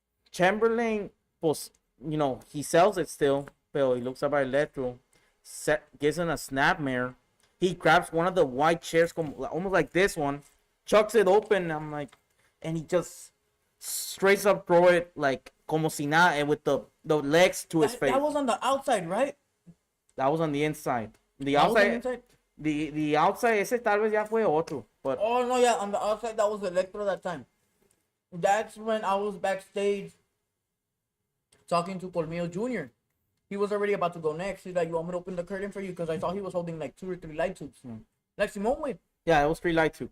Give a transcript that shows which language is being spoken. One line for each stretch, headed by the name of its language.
English: Chamberlain, pues, he sells it still, pero he looks up at Electro, gives him a snapmare. He grabs one of the white chairs, almost like this one, chucks it open. And he just straight up throw it like
Spanish: como si nada,
English: and with the legs to his face. That was on the outside, right? That was on the inside. The That was on outside, the inside? the outside,
Spanish: ese tal vez ya fue otro.
English: But Oh, no, yeah, on the outside, that was Electro that time. That's when I was backstage talking to Colmillo Jr. He was already about to go next. He's like, you want me to open the curtain for you? Because I thought he was holding like 2 or 3 light tubes. Like Simone way. yeah, it was 3 light tubes.